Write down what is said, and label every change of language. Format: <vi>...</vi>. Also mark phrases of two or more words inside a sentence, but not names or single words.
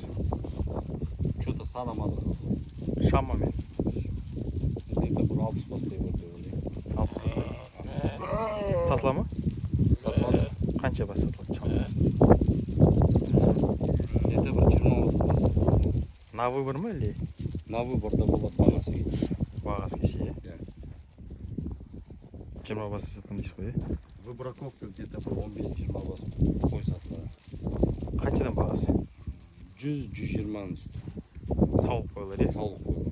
<kk>Что-то санамадық. Шамамен. Где-то бір 60 бастай көрді. 60 бастай. Сатыла ма? Сатылады. Қанша бас сатылады? Где-то бір 20 бас.</kk> <ru>На выбор ма или? На выборда</ru> <kk>болады бағасы кейде. Бағасы кесе, е? 20 бас сатқан дейсіз ғой, е?</kk> <ru>Выбраковка где-то</ru> <kk>бір 15-20 бас қой сатылады. Қаншадан бағасы? 100-120 үсті. Сауық қойлар, е? Сауық қойлар.</kk>